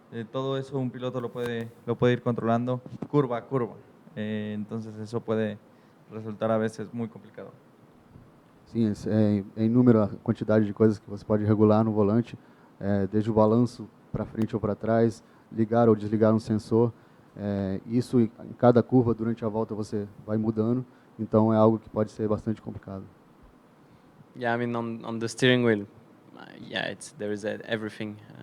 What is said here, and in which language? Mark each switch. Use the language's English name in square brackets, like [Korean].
[Spanish] Todo eso un piloto lo puede ir controlando curva a curva. Entonces eso puede resultar a veces muy complicado. [Portuguese] Sim, é inúmera a quantidade de coisas que você pode regular no volante, desde o balanço para frente ou para trás, ligar ou desligar um sensor. Isso em cada curva, durante a volta, você vai mudando, então é algo que pode ser bastante complicado. [English] Yeah, on the steering wheel, there is everything.